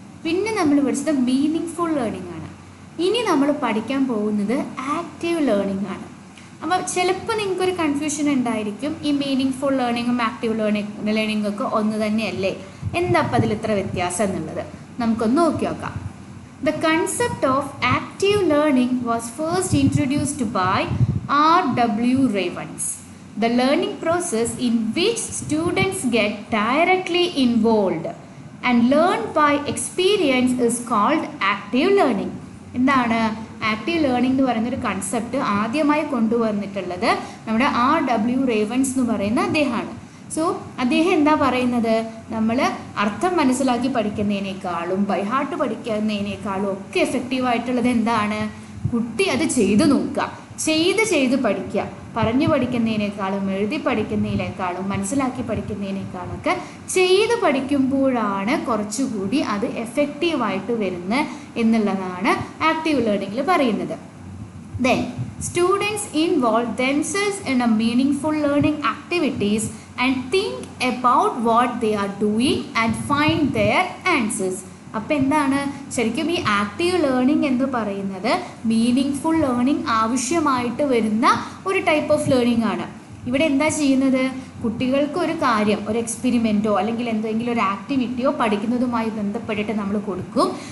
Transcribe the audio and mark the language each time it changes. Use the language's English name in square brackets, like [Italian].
[Malayalam] പിന്നെ നമ്മൾ പഠിച്ചത് മീനിങ് ഫുൾ ലേണിംഗ് ആണ്. ഇനി നമ്മൾ പഠിക്കാൻ പോകുന്നത് ആക്റ്റീവ് ലേണിംഗ് ആണ്. അപ്പോൾ ചിലപ്പോൾ നിങ്ങൾക്കൊരു കൺഫ്യൂഷൻ ഉണ്ടായിരിക്കും, ഈ മീനിങ് ഫുൾ ലേണിങ്ങും ആക്റ്റീവ് ലേണിംഗ് ഒക്കെ ഒന്ന് തന്നെയല്ലേ, എന്താ അപ്പം അതിൽ ഇത്ര വ്യത്യാസം എന്നുള്ളത് നമുക്കൊന്ന് നോക്കി നോക്കാം. [English] The concept of active learning was first introduced by R.W. Ravens. The learning process in which students get directly involved and learn by experience is called active learning. [Malayalam] എന്താണ് ആക്റ്റീവ് ലേണിംഗ് എന്ന് പറയുന്നൊരു കൺസെപ്റ്റ് ആദ്യമായി കൊണ്ടുവന്നിട്ടുള്ളത് നമ്മുടെ R.W. Ravens എന്ന് പറയുന്ന അദ്ദേഹമാണ്. So അദ്ദേഹം എന്താ പറയുന്നത്, നമ്മൾ അർത്ഥം മനസ്സിലാക്കി പഠിക്കുന്നതിനേക്കാളും ബൈഹാർട്ട് പഠിക്കുന്നതിനേക്കാളും ഒക്കെ എഫക്റ്റീവായിട്ടുള്ളത് എന്താണ്, കുട്ടി അത് ചെയ്ത് നോക്കുക, ചെയ്ത് പഠിക്കുക. പറഞ്ഞു പഠിക്കുന്നതിനേക്കാളും എഴുതി പഠിക്കുന്നതിനേക്കാളും മനസ്സിലാക്കി പഠിക്കുന്നതിനേക്കാളൊക്കെ ചെയ്ത് പഠിക്കുമ്പോഴാണ് കുറച്ചുകൂടി അത് എഫക്റ്റീവായിട്ട് വരുന്നത് എന്നുള്ളതാണ് ആക്റ്റീവ് ലേണിങ്ങിൽ പറയുന്നത്. [English] Then students involve themselves in a meaningful learning activities and think about what they are doing and find their answers. [Malayalam] അപ്പോൾ എന്താണ് ശരിക്കും ഈ ആക്റ്റീവ് ലേണിംഗ് എന്ന് പറയുന്നത് മീനിങ് ഫുൾ ലേണിംഗ് ആവശ്യമായിട്ട് വരുന്ന ഒരു ടൈപ്പ് ഓഫ് ലേണിംഗ് ആണ്. ഇവിടെ എന്താ ചെയ്യുന്നത്, കുട്ടികൾക്ക് ഒരു കാര്യം, ഒരു എക്സ്പെരിമെൻറ്റോ അല്ലെങ്കിൽ എന്തെങ്കിലും ഒരു ആക്ടിവിറ്റിയോ പഠിക്കുന്നതുമായി ബന്ധപ്പെട്ടിട്ട് നമ്മൾ കൊടുക്കും.